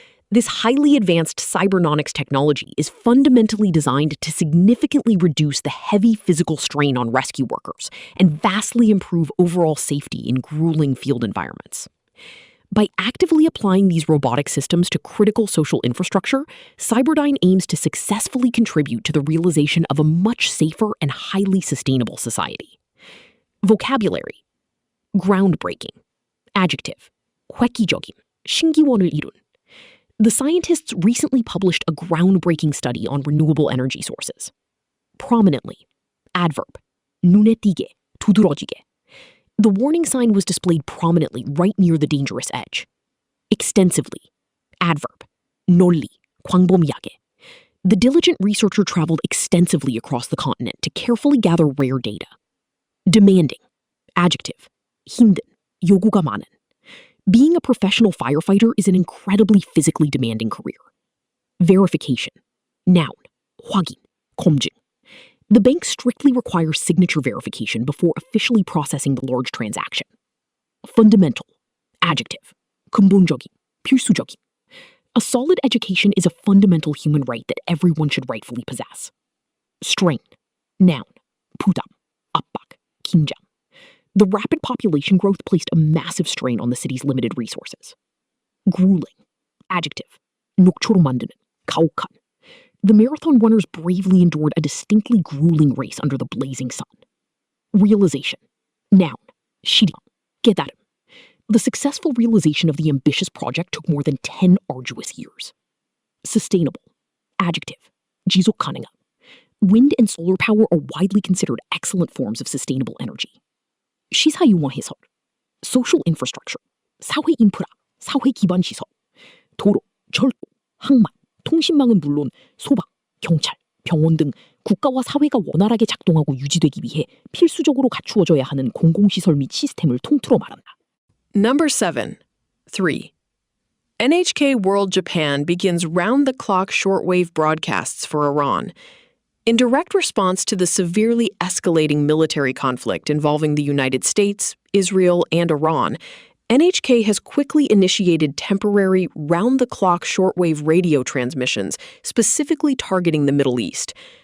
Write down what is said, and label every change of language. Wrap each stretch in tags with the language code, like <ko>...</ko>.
<en>This highly advanced cybernetics technology is fundamentally designed to significantly reduce the heavy physical strain on rescue workers and vastly improve overall safety in grueling field environments. By actively applying these robotic systems to critical social infrastructure, Cyberdyne aims to successfully contribute to the realization of a much safer and highly sustainable society. Vocabulary: groundbreaking.</en> <ko>Adjective: 획기적인, 신기원을 이룬.</ko> <en>The scientists recently published a groundbreaking study on renewable energy sources. Prominently.</en> <ko>Adverb: 눈에 띄게, 두드러지게.</ko> <en>The warning sign was displayed prominently right near the dangerous edge. Extensively.</en> <ko>Adverb: 널리, 광범위하게.</ko> <en>The diligent researcher traveled extensively across the continent to carefully gather rare data. Demanding.</en> <ko>Adjective: 힘든, 요구가 많은.</ko> <en>Being a professional firefighter is an incredibly physically demanding career. Verification. Noun:</en> <ko>확인, 검증.</ko> <en>The bank strictly requires signature verification before officially processing the large transaction. Fundamental.</en> <ko>Adjective: 근본적인, 필수적인.</ko> <en>A solid education is a fundamental human right that everyone should rightfully possess. Strain.</en> <ko>Noun: 부담, 압박, 긴장.</ko> <en>The rapid population growth placed a massive strain on the city's limited resources. Grueling.</en> <ko>Adjective: 녹초로 만드는, 가혹한.</ko> <en>The marathon runners bravely endured a distinctly grueling race under the blazing sun. Realization. Noun:</en> <ko>실현, 깨달음.</ko> <en>The successful realization of the ambitious project took more than 10 arduous years. Sustainable.</en> <ko>Adjective: 지속 가능한.</ko> <en>Wind and solar power are widely considered excellent forms of sustainable energy.</en> <ko>시사융화 해설, social infrastructure, 사회 인프라, 사회 기반 시설, 도로, 철도, 항만, 통신망은 물론 소방, 경찰, 병원 등 국가와 사회가 원활하게 작동하고 유지되기 위해 필수적으로 갖추어져야 하는 공공시설 및 시스템을 통틀어 말한다.</ko> <en>Number 7. 3. NHK World Japan begins round-the-clock shortwave broadcasts for Iran. In direct response to the severely escalating military conflict involving the United States, Israel, and Iran, NHK has quickly initiated temporary, round-the-clock shortwave radio transmissions specifically targeting the Middle East.</en>